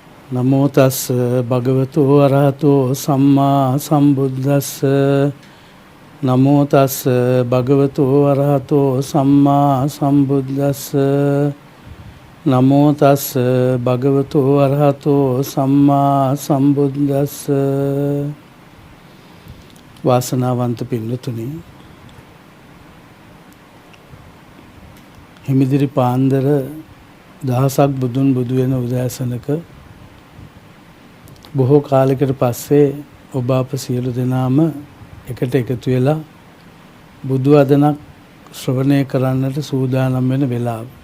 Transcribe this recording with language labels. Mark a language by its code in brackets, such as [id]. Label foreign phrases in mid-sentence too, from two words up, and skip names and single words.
[pi] නමෝ තස් භගවතු වරහතෝ සම්මා සම්බුද්දස්ස. නමෝ තස් භගවතු වරහතෝ සම්මා සම්බුද්දස්ස. නමෝ තස් භගවතු වරහතෝ සම්මා සම්බුද්දස්ස. [si] වාසනාවන්ත පින්නතුනි, හිමිදිරි පාන්දර දහසක් බුදුන් බුදු වෙන උදෑසනක බොහෝ කාලයකට පස්සේ ඔබ අප සියලු දෙනාම එකට එකතු වෙලා බුදු වදනක් ශ්‍රවණය කරන්නට සූදානම් වෙන වෙලාව.